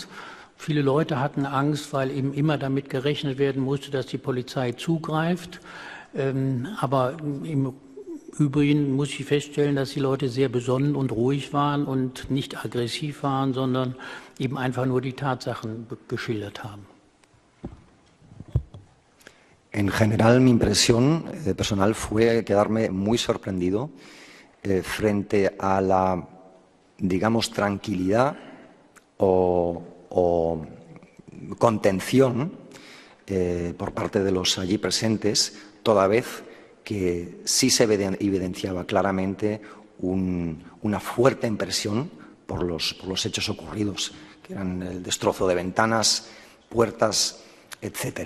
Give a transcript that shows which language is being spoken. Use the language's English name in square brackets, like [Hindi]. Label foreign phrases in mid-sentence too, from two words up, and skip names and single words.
[German] Viele Leute hatten Angst, weil eben immer damit gerechnet werden musste, dass die Polizei zugreift. Aber im Übrigen muss ich feststellen, dass die Leute sehr besonnen und ruhig waren und nicht aggressiv waren, sondern eben einfach nur die Tatsachen geschildert haben. [Spanish] En general, mi impresión personal fue quedarme muy sorprendido frente a la, digamos, tranquilidad o contención por parte de los allí presentes, toda vez que sí se evidenciaba claramente una fuerte impresión por los hechos ocurridos, que eran el destrozo de ventanas, puertas, etc.